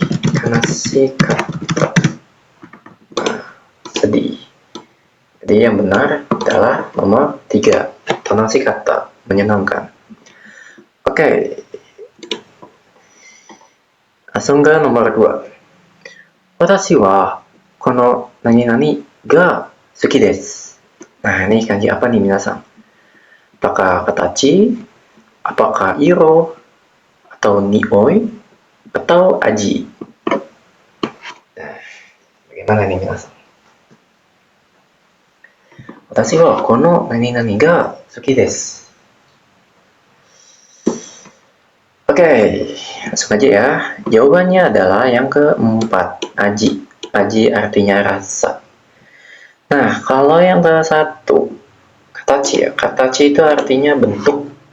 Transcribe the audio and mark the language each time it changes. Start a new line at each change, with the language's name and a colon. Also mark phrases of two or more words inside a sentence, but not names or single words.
Japanese: 悲しかった.
Indonesian: Sedih. Jadi yang benar adalah nomor 3.
Japanese: 悲しかった, menyenangkan.
Indonesian: Oke. Langsung ke nomor 2.
Japanese: 私はこの何が好きです.
Indonesian: Nah, ini kanji apa nih minasan? Apakah katachi, apakah iro, atau nioi, atau aji? Nah, bagaimana nih minasan?
Japanese: 私はこの何が好きです.
Indonesian: Oke, langsung aja ya. Jawabannya adalah yang keempat, aji. Aji artinya rasa. Nah, kalau yang ke satu, katachi ya. Katachi itu artinya bentuk.